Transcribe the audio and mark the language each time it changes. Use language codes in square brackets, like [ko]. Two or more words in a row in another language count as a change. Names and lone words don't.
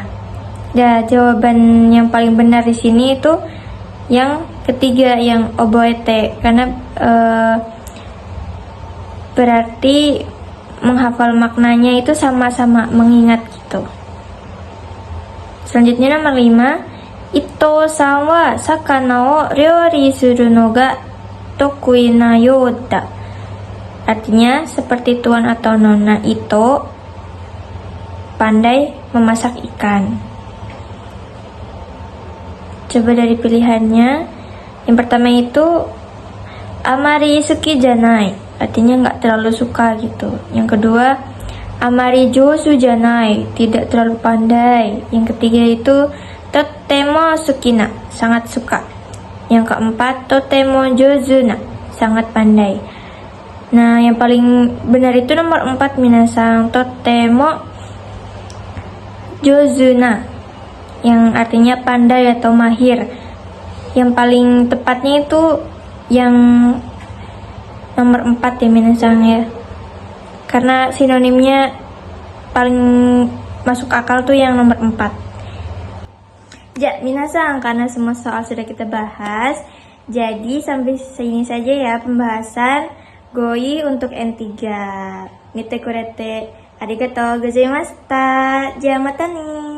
[id] Ya, jawaban yang paling benar di sini itu yang ketiga, yang oboete, karena berarti menghafal maknanya itu sama-sama mengingat gitu. Selanjutnya nomor 5, [ja] 伊藤さんは魚を料理するのが得意なようだ. [id] Artinya seperti tuan atau nona Ito pandai memasak ikan. Coba dari pilihannya. Yang pertama itu [ja] あまり好きじゃない, [id] artinya nggak terlalu suka gitu. Yang kedua, [ja] あまり上手じゃない, [id] tidak terlalu pandai. Yang ketiga itu [ja] とても好きな, [id] sangat suka. Yang keempat, [ja] とても上手な, [id] sangat pandai. Nah, yang paling benar itu nomor 4 minasan, [ja] とても上手な, [id] yang artinya pandai atau mahir. Yang paling tepatnya itu yang nomor 4 ya minasan ya, karena sinonimnya paling masuk akal tuh yang nomor 4. Ya minasan, karena semua soal sudah kita bahas, jadi sampai sini saja ya pembahasan GOI untuk N3. [ja] 見てくれてありがとうございました. Jamatani.